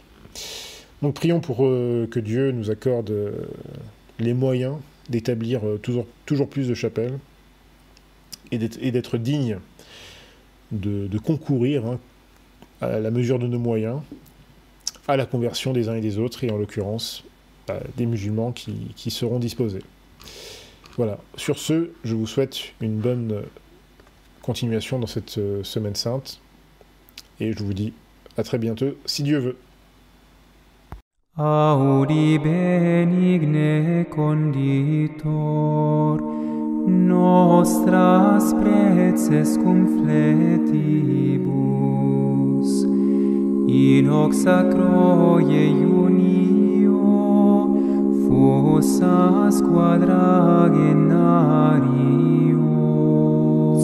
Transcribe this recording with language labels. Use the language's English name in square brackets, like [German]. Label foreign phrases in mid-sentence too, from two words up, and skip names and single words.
[French] Donc prions pour que Dieu nous accorde les moyens d'établir toujours plus de chapelles et d'être dignes de concourir à la mesure de nos moyens à la conversion des uns et des autres, et en l'occurrence des musulmans qui seront disposés. Voilà, sur ce, je vous souhaite une bonne continuation dans cette semaine sainte, et je vous dis à très bientôt, si Dieu veut. [Latin] Audi benigne conditor nostras preces cum fletibus in hoc sacro iunio fossas quadragenario